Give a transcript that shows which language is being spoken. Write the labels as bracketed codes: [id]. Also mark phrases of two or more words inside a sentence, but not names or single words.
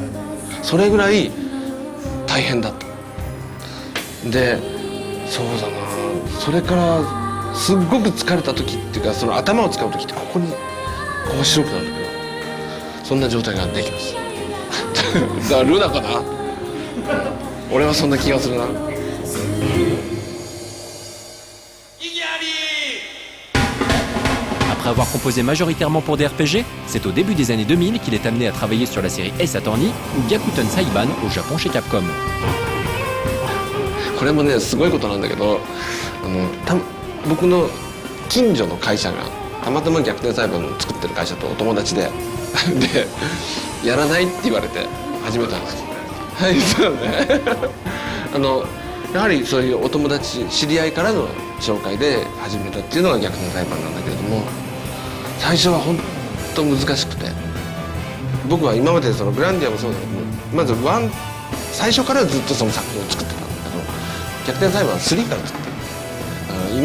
[ja] それぐらい大変だった。でそうだな、それからすっごく疲れた時っていうか、その頭を使う時ってここにこう白くなるんだけど、そんな状態ができますだからルナかな俺はそんな気がするな。 [fr] Après avoir composé majoritairement pour des RPG, c'est au début des années 2000 qu'il est amené à travailler sur la série Ace Attorney ou Gyakuten Saiban au Japon chez Capcom. [ja] これもねすごいことなんだけど、僕の近所の会社がたまたま逆転裁判を作ってる会社とお友達でやらないって言われて始めたんです。はいそうねやはりそういうお友達知り合いからの紹介で始めたっていうのが逆転裁判なんだけれども、最初は本当難しくて、僕は今までそのグランディアもそうだけど、まず最初からずっとその作品を作ってたんだけど、逆転裁判は3から作ってる。